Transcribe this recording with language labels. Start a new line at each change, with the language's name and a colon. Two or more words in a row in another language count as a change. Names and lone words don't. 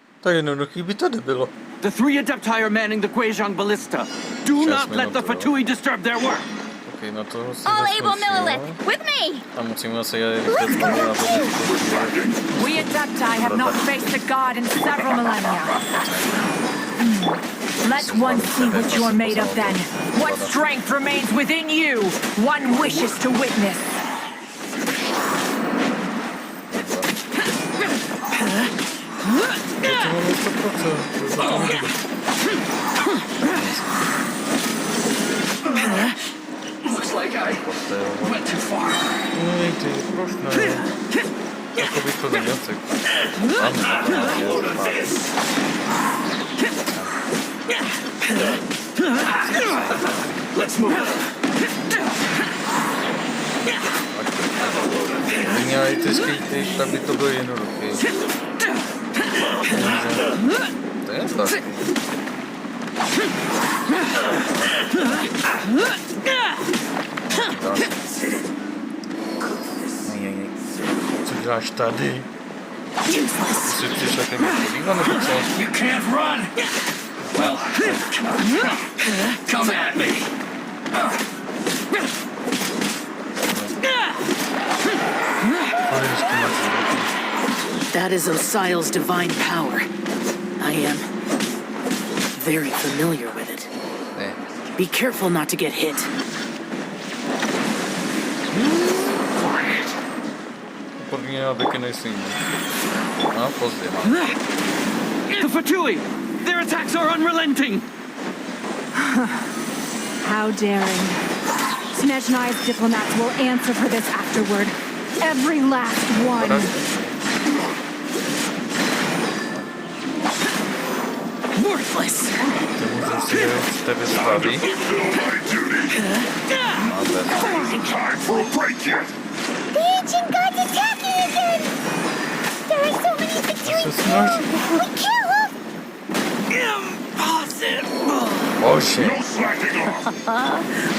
Czech: tak jednoduchý by to nebylo.
English: The three Adepti are manning the Guizhong Ballista. Do not let the Fatui disturb their work.
Czech: Okay, na toho si
English: All able
Czech: zasloužil.
English: Millilith, with me!
Czech: A musíme asi rychle znovu, aby
English: We Adepti have not faced a god in several millennia. Let one see what you're made of then. What strength remains within you? One wishes to witness. Looks like I went too far.
Czech: Ej, ty, proč ne? Jako bych to neměl tak.
English: Let's move.
Czech: Měli ty skejty, tak by to bylo jednoduché. To je tak. Co děláš tady? Jsi přišel ke mně podívat, nebo co?
English: You can't run. Well, come at me. That is Osial's divine power. I am very familiar with it. Be careful not to get hit.
Czech: Podle mě taky nejsem. A pozdě.
English: The Fatui! Their attacks are unrelenting! How daring. Snezhnai's diplomats will answer for this afterward. Every last one. Worthless!
Czech: Tebe slaví.
English: We'll break you. The ancient god's attacking again! There are so many Fatui! We kill them! Impossible! Oh shit. No slacking off.